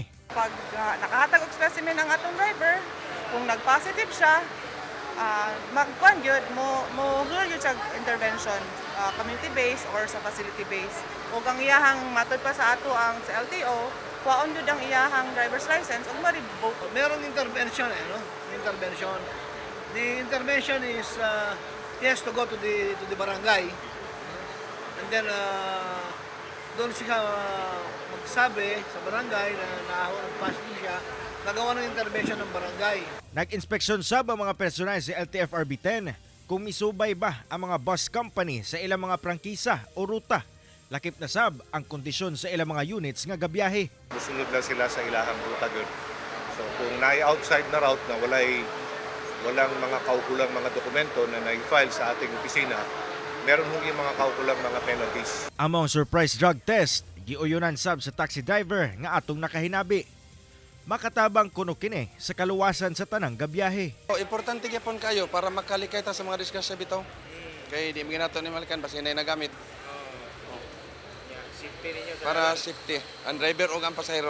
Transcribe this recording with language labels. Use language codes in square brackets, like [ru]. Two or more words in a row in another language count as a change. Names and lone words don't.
[ceb] Pag nakahatag og specimen ang atong driver, kung nag-positive siya, magkuan gyud mo gyud siya intervention, [en] community based [ceb] or sa [en] facility based. [ceb] Ug ang iyahang matod pa sa ato ang sa LTO, kuhaon gyud ang iyahang [en] driver's license [ceb] ug ma-revoke. [tl] Merong intervention no? Intervention. [en] The intervention is he has to go to the barangay. [tl] And then doon siya magsabi sa barangay na nahulog siya, nagawa ng intervention ng barangay. [ceb] Nag-inspeksyon sab ang mga personal sa LTFRB 10 kung misubay ba ang mga bus company sa ilang mga prangkisa o ruta. Lakip na sab ang kondisyon sa ilang mga units nga gabiyahe. Musunod lang sila sa ilahang ruta gud. [tl] So kung outside na route na walang mga kaukulang mga dokumento na na-file sa ating opisina, meron hong mga kaukulang mga penalties. [ceb] Among [en] surprise drug test, [ceb] giuyonan sab sa [en] taxi driver [ceb] nga atong nakahinabi. Makatabang kuno kini sa kaluwasan sa tanang gabiyahe. Importante gyapon kayo para makalikay ta sa mga disgrasya bitaw. Kay di mi nato ni malikan basta inay nagamit. Para safety ang driver ug ang pasahero.